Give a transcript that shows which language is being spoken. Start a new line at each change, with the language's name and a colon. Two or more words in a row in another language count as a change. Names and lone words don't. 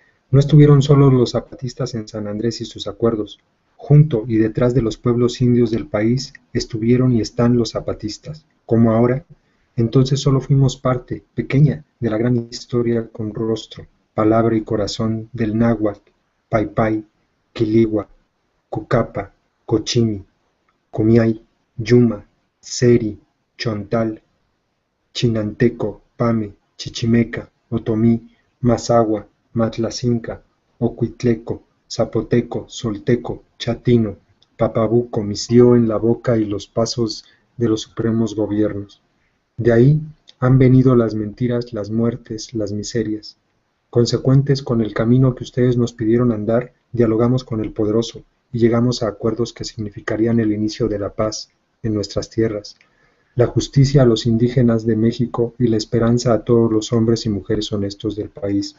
Spanish: No estuvieron solos los zapatistas en San Andrés y sus acuerdos. Junto y detrás de los pueblos indios del país estuvieron y están los zapatistas. Como ahora, entonces solo fuimos parte, pequeña, de la gran historia con rostro, palabra y corazón del náhuatl, paypay, quiligua, cucapa, cochimi, cumiay, yuma, seri, chontal, chinanteco, pame, chichimeca, otomí, mazahua, matlacinca, ocuitleco, zapoteco, solteco, chatino, papabuco, dio en la boca y los pasos de los supremos gobiernos. De ahí han venido las mentiras, las muertes, las miserias. Consecuentes con el camino que ustedes nos pidieron andar, dialogamos con el poderoso y llegamos a acuerdos que significarían el inicio de la paz en nuestras tierras, la justicia a los indígenas de México y la esperanza a todos los hombres y mujeres honestos del país.